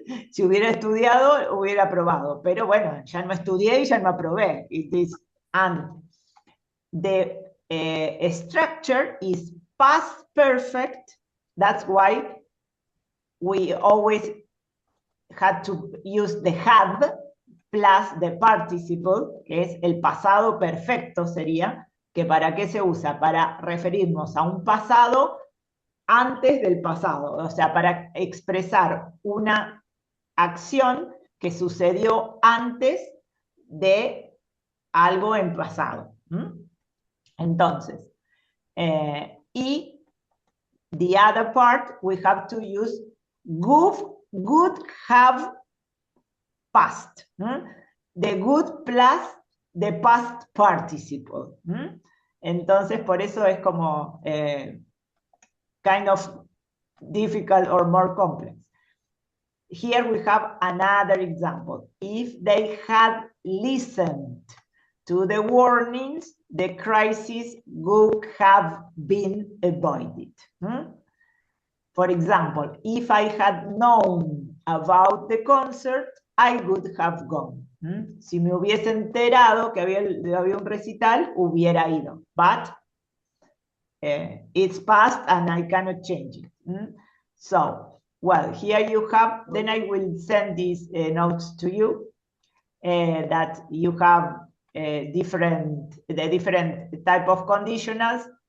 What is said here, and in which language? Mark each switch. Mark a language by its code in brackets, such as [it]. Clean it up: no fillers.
[es] Si hubiera estudiado, hubiera aprobado. Pero bueno, ya no estudié y ya no aprobé. [en] And the structure is past perfect. That's why we always had to use the had plus the participle, [es] que es el pasado perfecto sería, que ¿para qué se usa? Para referirnos a un pasado antes del pasado, o sea, para expresar una acción que sucedió antes de algo en pasado. Entonces, y [en] the other part, we have to use would have past. The good plus the past participle. [es] Entonces, por eso es como [en] kind of difficult or more complex. Here we have another example. If they had listened to the warnings, the crisis would have been avoided. For example, if I had known about the concert, I would have gone. [es] Si me hubiese enterado que había un recital, hubiera ido. [en] But it's past and I cannot change it. So, well, here you have, then I will send these notes to you that you have the different type of conditionals.